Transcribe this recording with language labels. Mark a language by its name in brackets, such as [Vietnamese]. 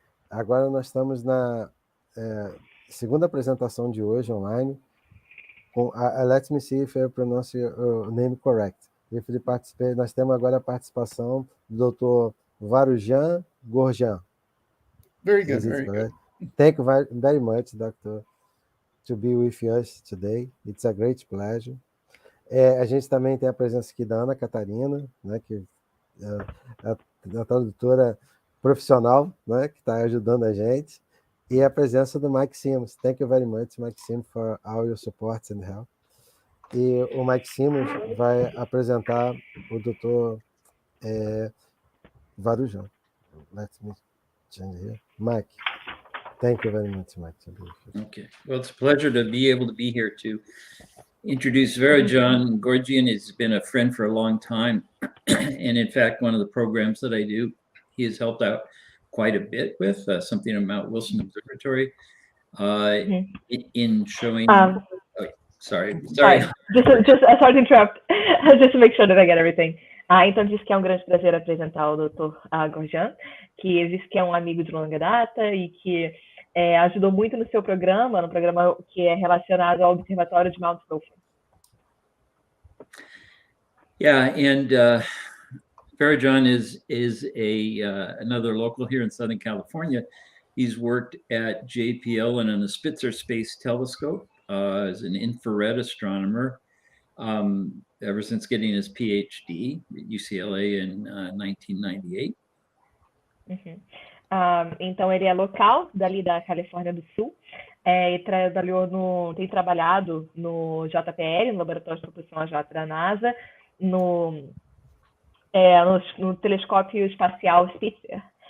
[Portuguese] Agora nós estamos na segunda apresentação de hoje online. [English] Let me see if I pronounce your name correct. [Portuguese] Nós temos agora a participação do Dr. Varoujan Gorjian. [English] Very good, very good. Thank you very much, Doctor, to be with us today. It's a great pleasure. [Portuguese] A gente também tem a presença aqui da Ana Catarina, né, que é a tradutora profissional, né, que está ajudando a gente, e a presença do Mike Simmons. [English] Thank you very much, Mike Simmons, for all your support and help. [Portuguese] E o Mike Simmons vai apresentar o Dr. Varoujan. [English] Let me change here. Mike, thank you very much, Mike. Okay, well, it's a pleasure to be able to be here to introduce Varoujan Gorjian. He's been a friend for a long time, and in fact, one of the programs that I do, he has helped out quite a bit with something at Mount Wilson Observatory in showing. Sorry. Sorry to interrupt. Just to make sure that I get everything. [Portuguese] Então, disse que é um grande prazer apresentar o Dr. Gorjian, que disse que é um amigo de longa data e que ajudou muito no seu programa, no programa que é relacionado ao Observatório de Mount Wilson. [English] Yeah, and Varoujan is another local here in Southern California. He's worked at JPL and on the Spitzer Space Telescope as an infrared astronomer ever since getting his PhD at UCLA in 1998. [Portuguese] Então, ele é local, dali da Califórnia do Sul, e tem trabalhado no JPL, no Laboratório de Propulsão a Jato da NASA, no telescópio espacial Spitzer.